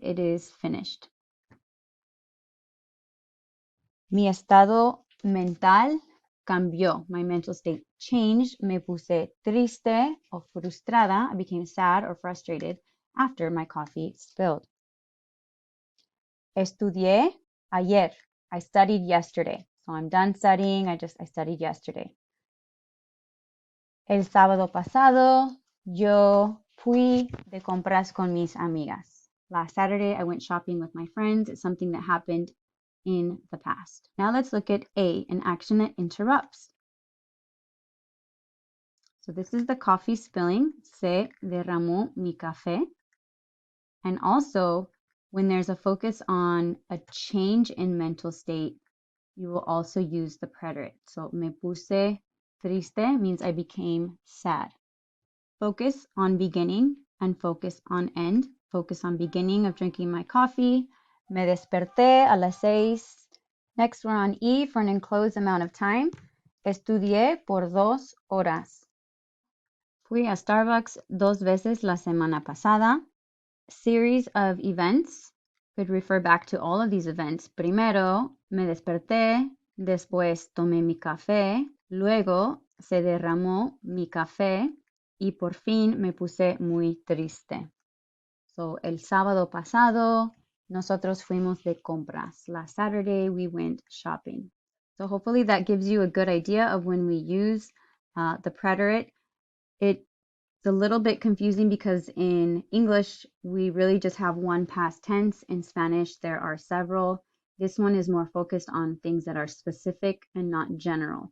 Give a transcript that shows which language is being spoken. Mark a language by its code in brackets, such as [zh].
[en] It is finished. [es] Mi estado mental cambió. [en] My mental state changed. [es] Me puse triste o frustrada. [en] I became sad or frustrated after my coffee spilled. [es] Estudié ayer. [en] I studied yesterday. So I'm done studying. I studied yesterday. [es] El sábado pasado, yo fui de compras con mis amigas. [en] Last Saturday, I went shopping with my friends. It's something that happened in the past. Now let's look at A, an action that interrupts. So this is the coffee spilling. [es] Se derramó mi café. [en] And also, when there's a focus on a change in mental state, you will also use the preterite. So [es] me puse triste [en] means I became sad. Focus on beginning and focus on end. Focus on beginning of drinking my coffee. [es] Me desperté a las 6. [en] Next, we're on E for an enclosed amount of time. [es] Estudié por 2 horas. Fui a Starbucks 2 veces la semana pasada. [en] Series of events could refer back to all of these events. [es] Primero, me desperté. Después, tomé mi café. Luego, se derramó mi café. Y por fin, me puse muy triste. So, el sábado pasado, nosotros fuimos de compras. [en] Last Saturday, we went shopping. So hopefully that gives you a good idea of when we use the preterite. It's a little bit confusing because in English, we really just have one past tense. In Spanish, there are several. This one is more focused on things that are specific and not general.